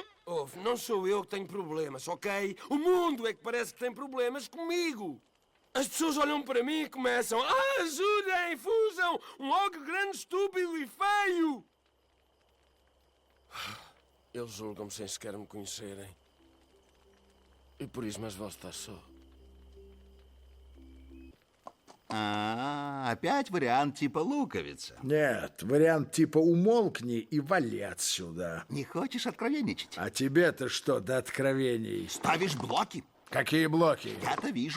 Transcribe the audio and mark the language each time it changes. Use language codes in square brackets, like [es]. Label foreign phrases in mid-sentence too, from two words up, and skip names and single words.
[pt] Ouve, não sou eu que tenho problemas, ok? O mundo é que parece que tem problemas comigo. As pessoas olham para mim e começam: ajudem, fujam! Um ogro grande, estúpido e feio! Eles julgam-me sem sequer me conhecerem. E por isso mais vale estar só. [ru] Опять вариант типа луковица. Нет, вариант типа умолкни и вали отсюда. Не хочешь откровенничать? А тебе-то что до откровений? Ставишь блоки. Какие блоки? Я-то вижу.